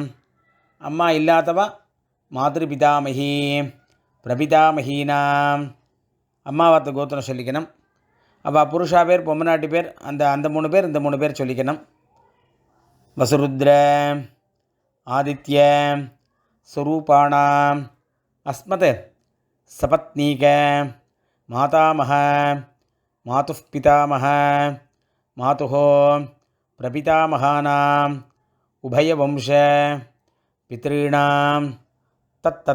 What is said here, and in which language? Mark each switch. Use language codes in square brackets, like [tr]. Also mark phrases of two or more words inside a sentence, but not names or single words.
[ta] அம்மா இல்லாதவா [sa] मातृपितामही प्रपितामहीनाम्. [ta] அம்மாவாத்த கோத்திரம் சொல்லிக்கணும். அவள் புருஷா பேர் பொம்மநாட்டி பேர் அந்த 3 பேர் இந்த 3 பேர் சொல்லிக்கணும். [sa] वसुरुद्र आदित्य स्वरूपाणाम् अस्मत् सपत्नीक मातामह मातुः पितामह मातुः प्रपितामहानाम् उभयवंश पितॄणां तत्तत्